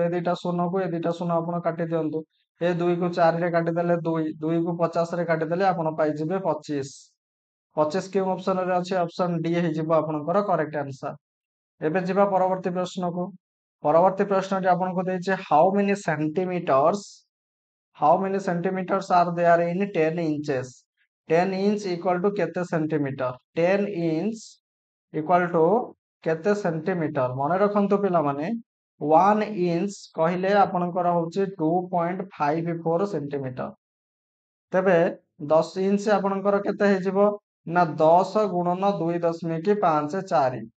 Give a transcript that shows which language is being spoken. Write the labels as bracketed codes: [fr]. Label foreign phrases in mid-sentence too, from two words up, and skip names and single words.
[or] ଏ ଦିଟା ଶୂନକୁ ଏ ଦିଟା ଶୂନ ଆପଣ କାଟି ଦିଅନ୍ତୁ। ଏ 2କୁ 4ରେ କାଟିଦେଲେ 2, 2କୁ 50ରେ କାଟିଦେଲେ ଆପଣ ପାଇଯିବେ 25। 25 କେଉଁ ଅପସନରେ ଅଛି? ଅପସନ ଡି ହେଇଯିବ ଆପଣଙ୍କର [en] correct answer. [or] ଏବେ ଯିବା ପରବର୍ତ୍ତୀ ପ୍ରଶ୍ନକୁ। ପରବର୍ତ୍ତୀ ପ୍ରଶ୍ନଟି ଆପଣଙ୍କୁ ଦେଇଛି [en] how many centimeters are there in 10 inches? 10 inch equal to କେତେ ସେଣ୍ଟିମିଟର? 10 inch equal to କେତେ ସେଣ୍ଟିମିଟର? [or] ମନେ ରଖନ୍ତୁ ପିଲାମାନେ, 1 inch କହିଲେ ଆପଣଙ୍କର ହଉଛି 2.54 ସେଣ୍ଟିମିଟର। ତେବେ 10 ଇଞ୍ଚ ଆପଣଙ୍କର କେତେ ହେଇଯିବ? ନା 10 ଗୁଣନ 2.54।